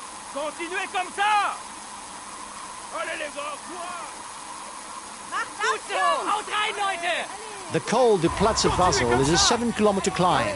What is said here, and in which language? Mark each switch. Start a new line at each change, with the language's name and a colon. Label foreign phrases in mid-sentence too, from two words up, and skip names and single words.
French: Continuez comme ça. Allez les gars, courage.
German: Gut so, haut rein, Leute.
English: The Col du Platz of Basel is a 7-kilometre climb.